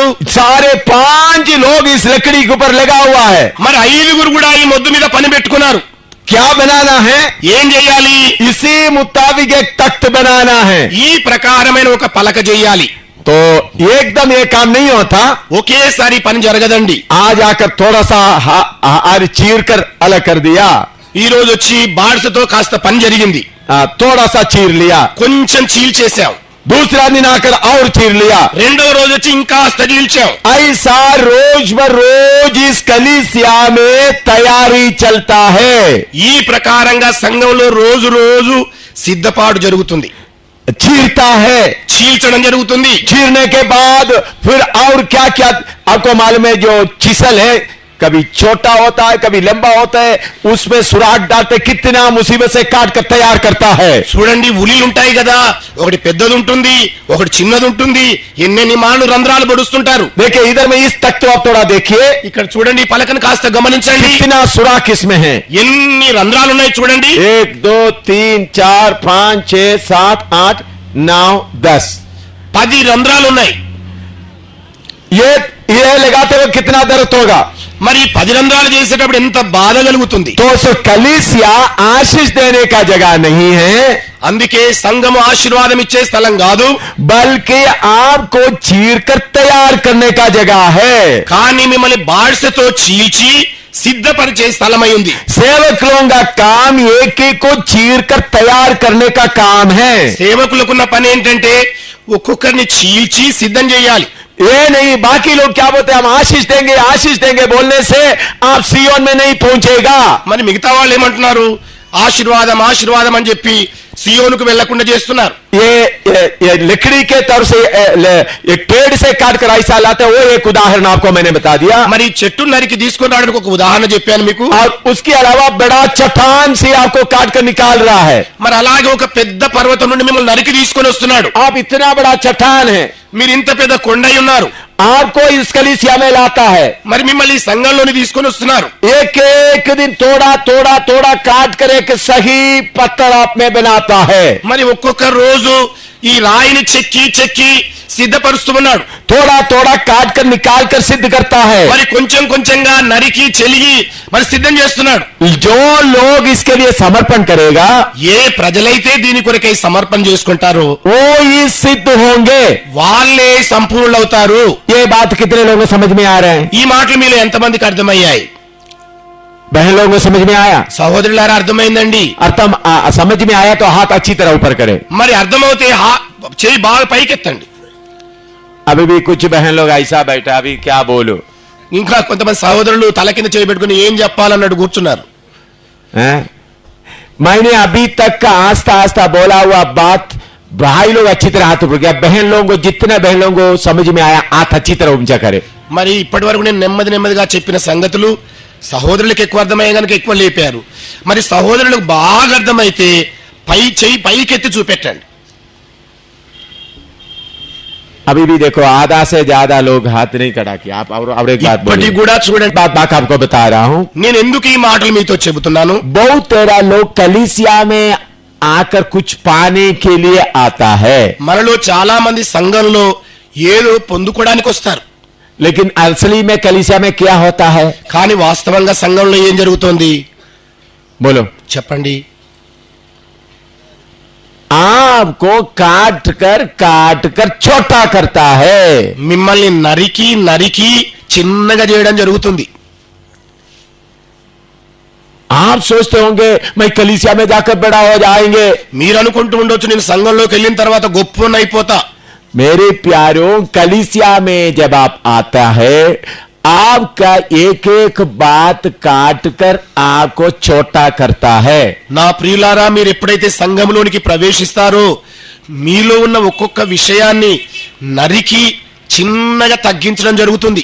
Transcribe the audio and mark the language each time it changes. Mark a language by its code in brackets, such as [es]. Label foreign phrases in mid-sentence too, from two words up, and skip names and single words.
[hi] सारे 5 लोग इस लकड़ी के ऊपर लगा हुआ है। [te] మరి 5 కూడా ఈ మొద్దు మీద పని పెట్టుకున్నారు. [hi] क्या बनाना है? [te] ఏం చేయాలి? [hi] इसी मुताबिक एक तख्त बनाना है। [te] ఈ ప్రకారమైన ఒక పలక చేయాలి. [hi] तो एकदम ये काम नहीं होता, [te] ఒకేసారి పని జరగదండి. [hi] आज आकर थोड़ा सा हार चीर कर अलग कर दिया, [te] ఈ రోజు వచ్చి బాడ్సతో కాస్త పని జరిగింది, [hi] थोड़ा सा चीर लिया, [te] కొంచెం చీల్చేశాం. [hi] दूसरा दिन आकर और चीर लिया, [te] రెండవ రోజు వచ్చి ఇంకాస్త చీల్చాం. [hi] ऐसा रोज बरोज इस कलीसिया में तैयारी चलता है। [te] ఈ ప్రకారంగా సంఘంలో రోజు రోజు సిద్ధపాటు జరుగుతుంది, [hi] चीरता है, [te] చీల్చడం జరుగుతుంది. [hi] चीरने के बाद फिर और क्या क्या आपको मालूम है? जो चिसल है, कभी छोटा होता है, कभी लंबा होता है, उसमें सुराख डालते, कितना मुसीबत से काट कर तैयार करता है। [te] చూడండి, ఉలీలు ఉంటాయి కదా, ఒకటి పెద్దది ఉంటుంది, ఒకటి చిన్నది ఉంటుంది, ఎన్నెన్ని మాను రంధ్రాలు పొడుస్తుంటారు. [hi] देखिए इधर में इस तख्त को आप थोड़ा देखिए, [te] ఇక్కడ చూడండి, ఈ పలకను కాస్త గమనించండి, [hi] कितना सुराख इसमें है। [te] ఎన్ని రంధ్రాలు ఉన్నాయి చూడండి. [hi] 1, 2, 3, 4, 5, 6, 7, 8, 9, 10 [te] 10 రంధ్రాలు ఉన్నాయి. [hi] ये लगाते हुए कितना दर्द होगा? [te] మరి 10 రంధ్రాలు చేసేటప్పుడు ఎంత బాధ కలుగుతుంది. [hi] तो सो कलीसिया आशीष देने का जगह नहीं है, [te] అందుకే సంఘము ఆశీర్వాదం ఇచ్చే స్థలం కాదు, [hi] बल्कि आपको चीर कर तैयार करने का जगह है। [te] కానీ మిమ్మల్ని బాడ్సతో చీల్చి సిద్ధపరిచే స్థలమై ఉంది. [hi] सेवक लोगों का काम एक एक को चीर कर तैयार करने का काम है। [te] సేవకులకున్న పని ఏంటంటే ఒక్కొక్కరిని చీల్చి సిద్ధం చేయాలి. [hi] ये नहीं बाकी लोग क्या बोलते हैं, हम आशीष देंगे बोलने से आप सियोन में नहीं पहुंचेगा। [te] మరి మిగతా వాళ్ళు ఏమంటున్నారు? ఆశీర్వాదం ఆశీర్వాదం అని చెప్పి సియోనుకు వెళ్లకుండా చేస్తున్నారు. [hi] ये लकड़ी के तरफ से एक पेड़ से काट कर ऐसा लाते हैं, वो एक उदाहरण आपको मैंने बता दिया। [te] మరి చెట్టు నరికి తీసుకొని రావడానికి ఒక ఉదాహరణ చెప్పాను మీకు. [hi] और उसके अलावा बड़ा चट्टान से आपको काट कर निकाल रहा है। [te] మరి అలాగే ఒక పెద్ద పర్వతం నుండి మిమ్మల్ని నరికి తీసుకొని వస్తున్నాడు. [hi] आप इतना बड़ा चट्टान है, [te] మీరు ఇంత పెద్ద కొండై ఉన్నారు, [hi] आपको इस कलीसिया में लाता है, [te] మరి మిమ్మల్ని ఈ సంఘంలోని తీసుకొని వస్తున్నారు. [hi] एक एक दिन थोड़ा काट कर एक सही पत्थर आप में बनाता है। [te] మరి ఒక్కొక్క రోజు ఈ రాయిని చెక్కి చెక్కి సిద్ధపరుస్తున్నాడు. [hi] थोड़ा थोड़ा काट कर निकाल कर सिद्ध करता है. [te] మరి కొంచెం కొంచెంగా నరికి చెలిగి మరి సిద్ధం చేస్తున్నాడు. [hi] जो लोग इसके लिए समर्पण करेगा, [te] ఏ ప్రజలైతే దీని కొరకై సమర్పణ చేసుకుంటారో [hi] वो ही सिद्ध होंगे. [te] వాళ్ళే సంపూర్ణులవుతారు. [hi] ये बात कितने लोगों को समझ में आ रहे हैं? [te] ఈ మాటలు మీలో ఎంతమందికి అర్థమయ్యాయి? [hi] बहन लोगों को समझ में आया? [te] సహోదరులారా అర్థమైందండి. [hi] अर्थम समझ में आया तो हाथ अच्छी तरह ऊपर करे. [te] మరి అర్థమవుతే చేయి బాగా పైకెత్తండి. [hi] अभी भी कुछ बहन लोग ऐसा बैठा, अभी क्या बोलो? [te] ఇంకా కొంతమంది సహోదరులు తల కింద చేయి పెట్టుకుని ఏం చెప్పాలన్నట్టు కూర్చున్నారు. [hi] मैंने अभी तक का आस्ता आस्ता बोला हुआ बात भाई लोग अच्छी तरह हाथ ऊपर किया. बहन लोगों को जितना बहन लोगों को समझ में आया हाथ अच्छी तरह ऊंचा करे. [te] మరి ఇప్పటి వరకు నేను నెమ్మదిగా చెప్పిన సంగతులు సహోదరులకు ఎక్కువ అర్థమయ్యే కనుక ఎక్కువ లేపారు. మరి సహోదరులకు బాగా అర్థమైతే చేయి పైకెత్తి చూపెట్టండి. [hi] अभी भी देखो आधा से ज्यादा लोग हाथ नहीं खड़ा किया. आप और एक बात [te] ఇప్పటికి కూడా చూడండి. [hi] बात आपको बता रहा हूं. [te] నేను ఎందుకు ఈ మాటలు మీతో చెబుతున్నాను? [hi] बहुत तेरा लोग कलीसिया में आकर कुछ पाने के लिए आता है. [te] మనలో చాలా మంది సంఘంలో ఏదో పొందుకోవడానికి వస్తారు. [hi] लेकिन असली में कलीसिया में क्या होता है? [te] కానీ వాస్తవంగా సంఘంలో ఏం జరుగుతోంది [hi] बोलो. [te] చెప్పండి. [hi] आपको काट कर छोटा करता है. [te] మిమ్మల్ని నరికి చిన్నగా చేయడం జరుగుతుంది. [hi] आप सोचते होंगे मैं कलीसिया में जाकर बड़ा हो जाएंगे. [te] మీరు అనుకుంటూ ఉండొచ్చు నేను సంఘంలోకి వెళ్ళిన తర్వాత గొప్పనైపోతా. [hi] मेरे प्यारों, कलीसिया में जब आप आता है आपका एक एक बात काट कर आपको छोटा करता है. [te] నా ప్రియులారా, మీరు ఎప్పుడైతే సంఘంలోనికి ప్రవేశిస్తారో మీలో ఉన్న ఒక్కొక్క విషయాన్ని నరికి చిన్నగా తగ్గించడం జరుగుతుంది.